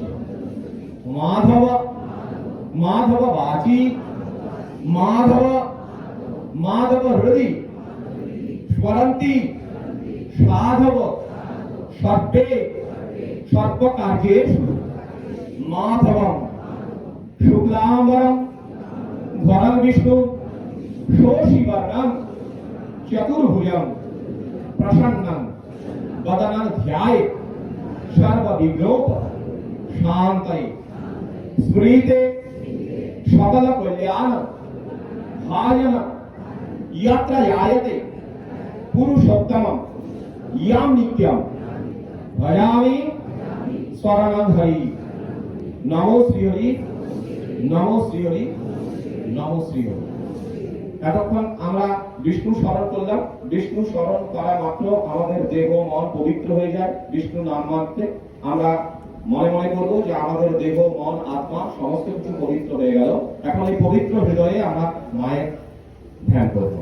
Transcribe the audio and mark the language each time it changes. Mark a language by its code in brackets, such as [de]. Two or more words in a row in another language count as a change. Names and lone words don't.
[sa] মাধব মাধব বাচি মাধব মাধব হৃদি স্মরন্তি সাধব সর্বে সর্বকার্যেষু মাধবম শুক্লাম্বরম ধরম বিষ্ণু শোষিবর্ণম চতুর্ভুজম प्रसन्नं वदनं ध्याये सर्वविघ्नोप शान्तये स्मृते सकल कल्याण भाजन यत्र जायते पुरुषोत्तमं यं नित्यं भजामि शरणं हरि। नमो श्रीहरि, नमो श्रीहरि, नमो श्रीहरि। [bn] এতক্ষণ আমরা বিষ্ণু স্মরণ করলাম। বিষ্ণু স্মরণ করা মাত্র আমাদের দেহ মন পবিত্র হয়ে যায়। বিষ্ণু নাম মাত্রে আমরা মনে মনে করবো যে আমাদের দেহ মন আত্মা সমস্ত কিছু পবিত্র হয়ে গেল। এখন এই পবিত্র হৃদয়ে আমরা মায়ের ধ্যান করবো।